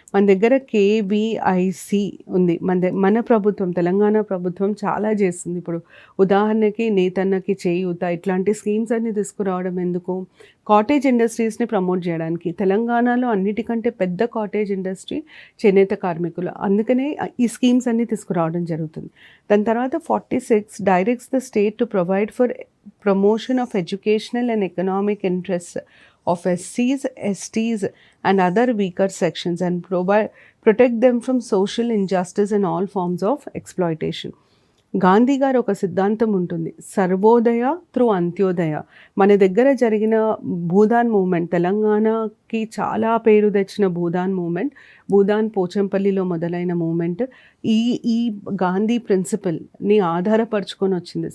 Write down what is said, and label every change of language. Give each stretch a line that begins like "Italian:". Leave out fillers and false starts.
Telugu: మన దగ్గర కేవీఐసి ఉంది. మన ప్రభుత్వం, తెలంగాణ ప్రభుత్వం చాలా చేస్తుంది. ఇప్పుడు ఉదాహరణకి నేతన్నకి చేయూత ఇట్లాంటి స్కీమ్స్ అన్ని తీసుకురావడం ఎందుకు? కాటేజ్ ఇండస్ట్రీస్ని ప్రమోట్ చేయడానికి. తెలంగాణలో అన్నిటికంటే పెద్ద కాటేజ్ ఇండస్ట్రీ చేనేత కార్మికులు. అందుకనే ఈ స్కీమ్స్ అన్ని తీసుకురావడం జరుగుతుంది. దాని తర్వాత
English: 46 directs the state to provide for promotion of educational and economic interests of SCs, STs and other weaker sections and protect them from social injustice and all forms of exploitation.
Telugu: Gandhi గారు ఒక సిద్ధాంతం ఉంటుంది, Sarvodaya through Antyodaya. మన దగ్గర జరిగిన Bhoodan moment, తెలంగాణకి చాలా పేరు తెచ్చిన భూదాన్ మూమెంట్, భూదాన్ పోచంపల్లిలో మొదలైన మూమెంట్ ఈ గాంధీ ప్రిన్సిపల్ని ఆధారపరుచుకొని వచ్చింది.